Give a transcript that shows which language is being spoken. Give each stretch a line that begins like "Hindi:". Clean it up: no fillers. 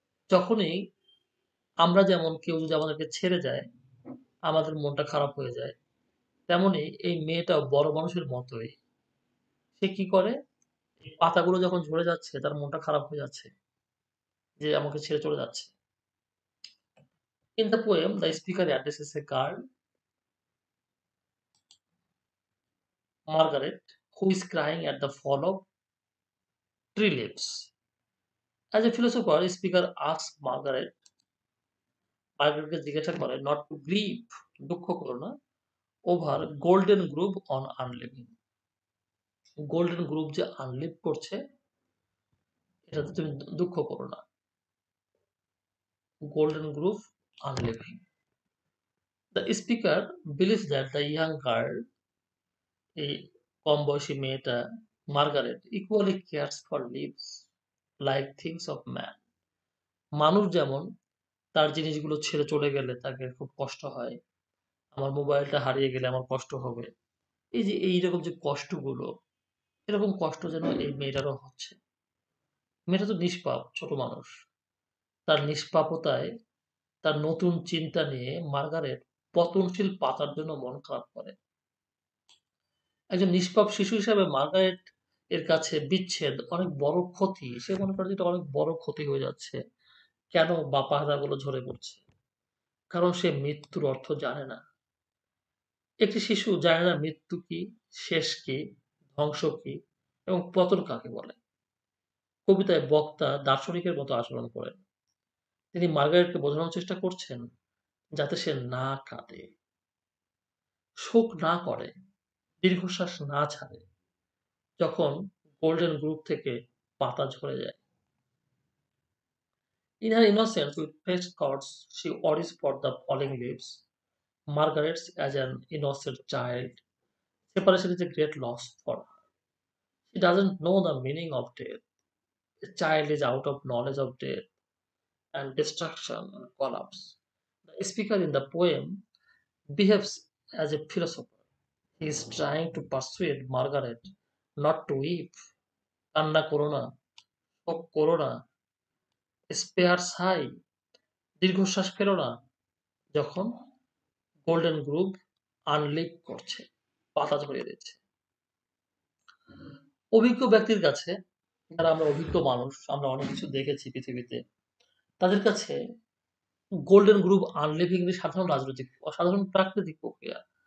Bangla: যখনই আমরা যেমন কেউ যদি আমাদেরকে ছেড়ে যায় আমাদের মনটা খারাপ হয়ে যায়, তেমনি এই মেয়েটাও বড় মানুষের মতোই। সে কি করে, এই পাতাগুলো যখন ঝরে যাচ্ছে তার মনটা খারাপ হয়ে যাচ্ছে যে আমাকে ছেড়ে চলে যাচ্ছে।
English: In the poem, the speaker addresses a girl, Margaret, who is crying at the fall of tree leaves. As a philosopher, speaker asks
Bangla: মার্গারেটকে জিজ্ঞাসা করে
English: not to grieve,
Bangla: দুঃখ করো না,
English: over golden grove on unliving.
Bangla: Golden গ্রুভ যে আনলিভ করছে এটাতে তুমি দুঃখ করো না। Golden গ্রুভ আনলিভিং।
English: The speaker believes that the young girl,
Bangla: এই কম বয়সী মেয়েটা Margaret,
English: equally cares for leaves like things of man.
Bangla: মানুষ যেমন তার জিনিসগুলো ছেড়ে চলে গেলে তাকে খুব কষ্ট হয়, আমার মোবাইলটা হারিয়ে গেলে আমার কষ্ট হবে, এই যে এইরকম যে কষ্টগুলো, এরকম কষ্ট যেন এই মেয়েটারও হচ্ছে। মেয়েটা তো নিষ্পাপ, ছোট মানুষ। তার নিষ্পাপতায়, তার নতুন চিন্তা নিয়ে মার্গারেট পতনশীল পাতার জন্য মন খারাপ করে। একজন নিষ্পাপ শিশু হিসাবে মার্গারেট এর কাছে বিচ্ছেদ অনেক বড় ক্ষতি। সে মনে করে যে এটা অনেক বড় ক্ষতি হয়ে যাচ্ছে। কেন পাতাগুলো ঝরে পড়ছে? কারণ সে মৃত্যুর অর্থ জানে না। একটি শিশু জানে না মৃত্যু কি, শেষ কি, ধ্বংস কি এবং পতন কাকে বলে। কবিতায় বক্তা দার্শনিকের মতো আচরণ করেন। তিনি মার্গারেটকে বোঝানোর চেষ্টা করছেন যাতে সে না কাঁদে, শোক না করে, দীর্ঘশ্বাস না ছাড়ে যখন গোল্ডেন গ্রুপ থেকে পাতা ঝরে যায়।
English: In her innocence with fresh thoughts, she worries for the falling leaves. Margaret, as an innocent child, separation is a great loss for her. She doesn't know the meaning of death. The child is out of knowledge of death and destruction and collapse. The speaker in the poem behaves as a philosopher. He is trying to persuade Margaret not to weep.
Bangla: কান্না করো না, শোক করো না,
English: spare sigh,
Bangla: দীর্ঘশ্বাস ফেলো না যখন golden group আনলিভ করছে, পাতা ঝরিয়ে দিচ্ছে। অভিজ্ঞ ব্যক্তির কাছে, যারা আমরা অভিজ্ঞ মানুষ, আমরা অনেক কিছু দেখেছি পৃথিবীতে, তাদের কাছে গোল্ডেন গ্রুপ আনলিভিং সাধারণ রাজনৈতিক সাধারণ প্রাকৃতিক প্রক্রিয়া।